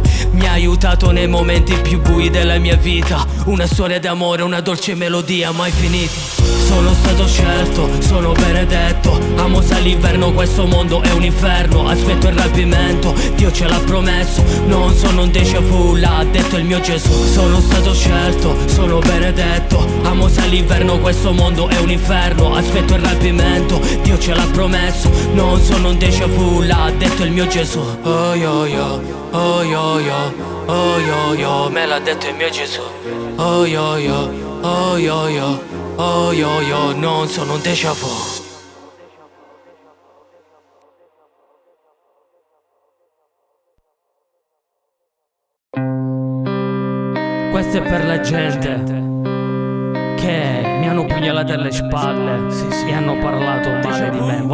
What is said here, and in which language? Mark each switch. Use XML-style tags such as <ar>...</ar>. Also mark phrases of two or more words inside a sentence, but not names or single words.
<it>Mi ha aiutato nei momenti più bui della mia vita. Una storia d'amore, una dolce melodia mai finita. Sono stato scelto, sono benedetto. Amo se l'inverno, questo mondo è un inferno. Aspetto il rapimento, Dio ce l'ha promesso. Non sono un</it> <fr>déjà vu,</fr> <it>l'ha detto il mio Gesù. Sono stato scelto, sono benedetto. Amo se l'inverno, questo mondo è un inferno. Aspetto il rapimento, Dio ce l'ha promesso. Non sono un</it> <fr>déjà vu,</fr> <it>l'ha detto il mio Gesù. Oh yo yo, oh yo yo, oh yo yo, me l'ha detto il mio Gesù. Oh yo yo, oh yo yo, oh yo yo, non sono un</it> <fr>déjà vu.</fr> <it>Questo è per la gente che mi hanno pugnalato alle spalle e hanno parlato male di me.</it>